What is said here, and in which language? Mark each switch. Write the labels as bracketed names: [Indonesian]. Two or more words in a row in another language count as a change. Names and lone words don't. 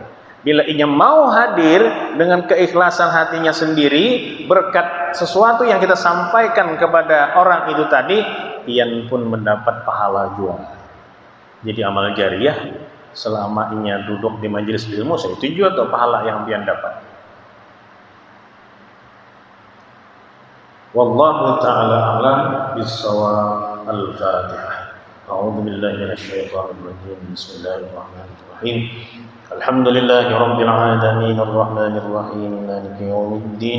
[Banjar] Bila inya mau hadir dengan keikhlasan hatinya sendiri berkat sesuatu yang kita sampaikan kepada orang itu tadi, pian pun mendapat pahala juga. Jadi amal jariah selama inya duduk di majelis ilmu, saya itu juga tuh pahala yang pian dapat. [Arabic] والله تعالى أعلم بالصواب. Al-Fatihah. أعوذ بالله من الشيطان الرجيم. بسم الله الرحمن الرحيم. الحمد لله رب العالمين الرحمن الرحيم مالك يوم الدين.